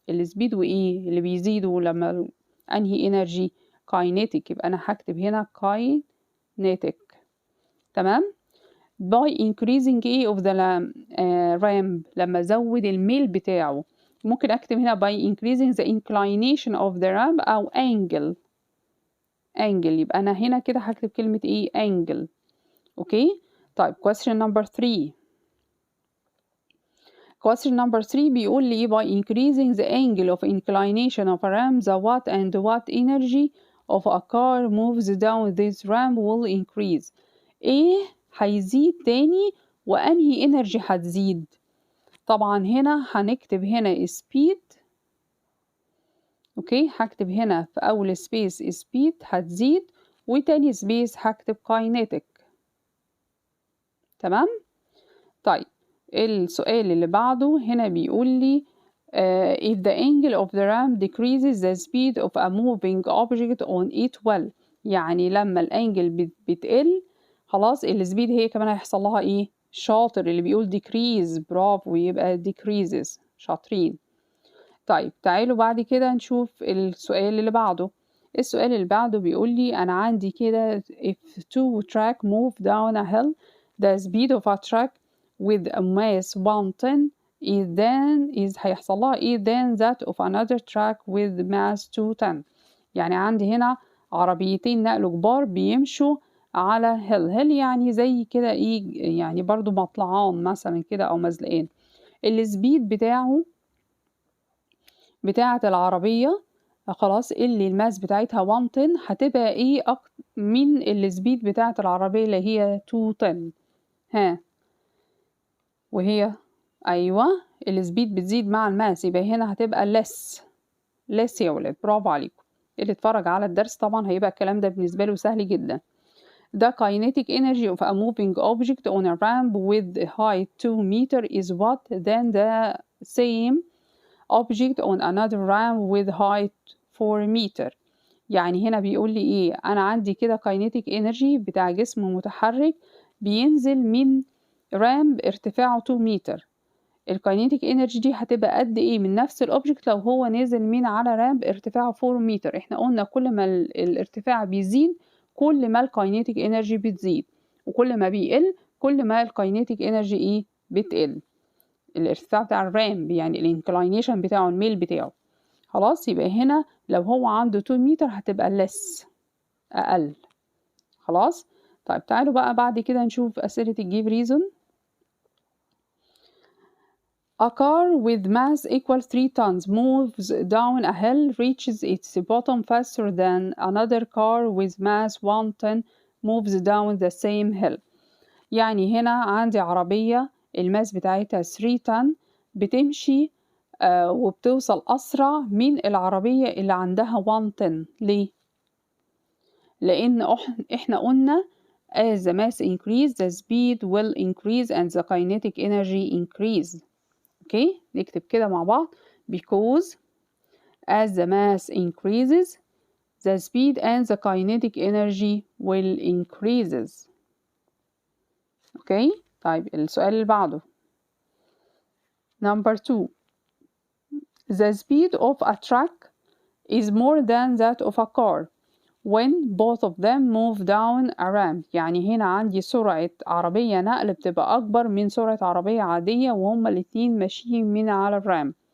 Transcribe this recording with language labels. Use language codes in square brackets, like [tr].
[ar] السبيد وايه اللي بيزيدوا لما انهي energy kinetic يبقى انا هكتب هنا kinetic. تمام. [en] by increasing ايه of the ramp [ar] لما ازود الميل بتاعه ممكن أكتب هنا [en] by increasing the inclination of the ramp أو angle. [ar] يبقى أنا هنا كده هكتب كلمة إيه؟ angle. أوكي؟ طيب [en] question number 3. question number 3 [ar] بيقول لي [en] by increasing the angle of inclination of a ramp the watt and watt energy of a car moves down this ramp will increase. [ar] إيه هيزيد تاني وأنهي energy هتزيد؟ طبعا هنا هنكتب هنا speed. اوكي، هكتب هنا في اول سبيس speed هتزيد، وتاني سبيس هكتب kinetic. تمام. طيب السؤال اللي بعده هنا بيقول لي [en] if the angle of the ramp decreases the speed of a moving object on it will. [ar] يعني لما الانجل بتقل خلاص السبيد هي كمان هيحصل لها ايه؟ شاطر اللي بيقول decrease، برافو، يبقى decreases. شاطرين. طيب تعالوا بعد كده نشوف السؤال اللي بعده. السؤال اللي بعده بيقول لي أنا عندي كده [en] if two track move down a hill the speed of a track with a mass 110 is [ar] هيحصل لها إيه [en] than that of another track with mass 210. [ar] يعني عندي هنا عربيتين نقل كبار بيمشوا على hill يعني زي كده إيه، يعني برضو مطلعان مثلا كده أو مزلقين. السبيد بتاعة العربية خلاص اللي الماس بتاعتها 110 هتبقى ايه من السبيد بتاعة العربية اللي هي 210. ها، وهي ايوه السبيد بتزيد مع الماس، يبقى هنا هتبقى less يا ولاد. برافو عليكم. اللي اتفرج على الدرس طبعا هيبقى الكلام ده بالنسبة له سهل جدا. [en] The kinetic energy of a moving object on a ramp with height 2 meter is what than the same object on another ramp with height 4 meter. [ar] يعني هنا بيقول لي ايه؟ انا عندي كده kinetic energy بتاع جسم متحرك بينزل من رامب ارتفاعه 2 متر. الكاينيتيك انرجي دي هتبقى قد ايه من نفس الاوبجكت لو هو نازل من على رامب ارتفاعه 4 متر. احنا قلنا كل ما الارتفاع بيزيد كل ما الكاينيتيك انرجي بتزيد، وكل ما بيقل كل ما الكاينيتيك انرجي ايه؟ بتقل. الارتفاع بتاع الرامب يعني الانكلاينيشن بتاعه، الميل بتاعه. خلاص، يبقى هنا لو هو عنده 2 متر هتبقى less، أقل. خلاص. طيب تعالوا بقى بعد كده نشوف أسئلة الجيف reason. [en] A car with mass equal 3 tons moves down a hill, reaches its bottom faster than another car with mass 1 ton moves down the same hill. [ar] يعني هنا عندي عربية الماس بتاعتها 3 طن بتمشي وبتوصل أسرع من العربية اللي عندها 1 طن. ليه؟ لأن إحنا قلنا [en] as the mass increase the speed will increase and the kinetic energy increase. [ar] أوكي؟ نكتب كده مع بعض [en] because as the mass increases the speed and the kinetic energy will increases. [ar] أوكي؟ طيب السؤال اللي بعده. [en] Number 2. The speed of a truck is more than that of a car when both of them move down a ramp. [ar] يعني هنا عندي سرعة عربية نقل بتبقى أكبر من سرعة عربية عادية وهما الاتنين ماشيين من على الرامب.